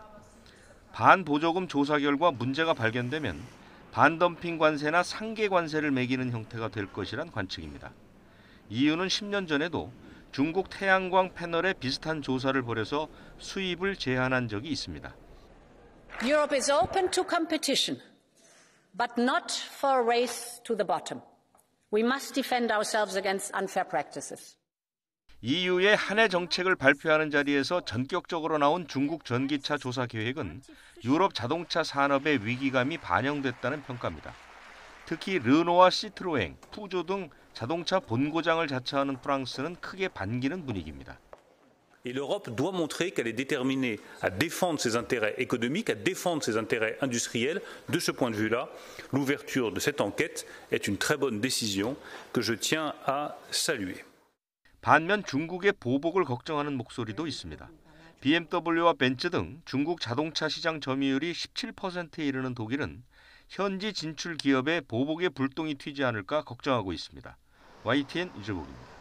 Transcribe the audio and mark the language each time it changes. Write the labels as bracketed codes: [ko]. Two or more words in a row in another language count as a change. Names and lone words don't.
[ko] 반보조금 조사 결과 문제가 발견되면 반덤핑 관세나 상계 관세를 매기는 형태가 될 것이란 관측입니다. EU는 10년 전에도 중국 태양광 패널에 비슷한 조사를 벌여서 수입을 제한한 적이 있습니다. [en] Europe is open to competition, but not for a race to the bottom. We must defend ourselves against unfair practices. [ko] EU의 한 해 정책을 발표하는 자리에서 전격적으로 나온 중국 전기차 조사 계획은 유럽 자동차 산업의 위기감이 반영됐다는 평가입니다. 특히 르노와 시트로엥, 푸조 등 자동차 본고장을 자처하는 프랑스는 크게 반기는 분위기입니다. [fr] Et l'Europe doit montrer qu'elle est déterminée à défendre ses intérêts économiques, à défendre ses intérêts industriels. De ce point de vue-là, l'ouverture de cette enquête est une très bonne décision que je tiens à saluer. [ko] 반면 중국의 보복을 걱정하는 목소리도 있습니다. BMW와 벤츠 등 중국 자동차 시장 점유율이 17%에 이르는 독일은 현지 진출 기업의 보복에 불똥이 튀지 않을까 걱정하고 있습니다. YTN 이재복입니다.